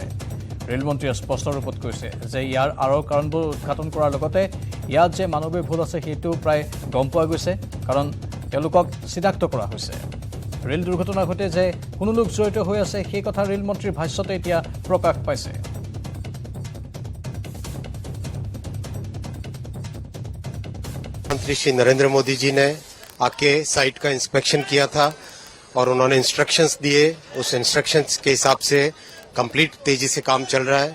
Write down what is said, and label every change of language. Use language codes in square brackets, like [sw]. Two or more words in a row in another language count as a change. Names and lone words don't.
[as] ৰেলমন্ত্ৰীয়ে স্পষ্ট ৰূপত কৈছে যে ইয়াৰ আঁৰৰ কাৰণবোৰ উদ্ঘাটন কৰাৰ লগতে ইয়াত যে মানৱীয় ভুল আছে সেইটো প্ৰায় গম পোৱা গৈছে, কাৰণ তেওঁলোকক চিনাক্ত কৰা হৈছে। ৰেল দুৰ্ঘটনাৰ সৈতে যে কোনো লোক জড়িত হৈ আছে সেই কথা ৰেলমন্ত্ৰীৰ ভাষ্যতে এতিয়া প্ৰকাশ পাইছে। [hi] मंत्री श्री नरेंद्र मोदी जी ने आके साइट का इंस्पेक्शन किया था और उन्होंने इंस्ट्रक्शंस दिए। उस इंस्ट्रक्शंस के हिसाब से कंप्लीट तेजी से काम चल रहा है।